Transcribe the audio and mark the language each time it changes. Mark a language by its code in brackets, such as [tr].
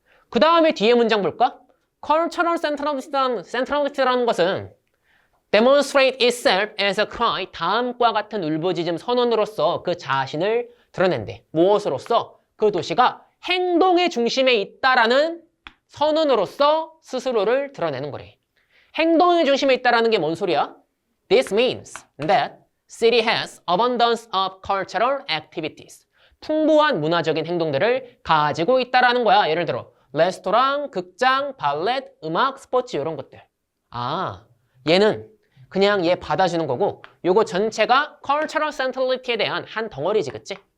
[ko] 그 다음에 뒤에 문장 볼까? Cultural centrality라는 것은 [en] demonstrate itself as a cry, [ko] 다음과 같은 울부짖음 선언으로서 그 자신을 드러낸대. 무엇으로써? 그 도시가 행동의 중심에 있다라는 선언으로서 스스로를 드러내는 거래. 행동의 중심에 있다라는 게 뭔 소리야? [en] This means that city has abundance of cultural activities. [ko] 풍부한 문화적인 행동들을 가지고 있다라는 거야. 예를 들어 레스토랑, 극장, 발렛, 음악, 스포츠 이런 것들. 아, 얘는 그냥 얘 받아주는 거고 요거 전체가 cultural centrality에 대한 한 덩어리지, 그치?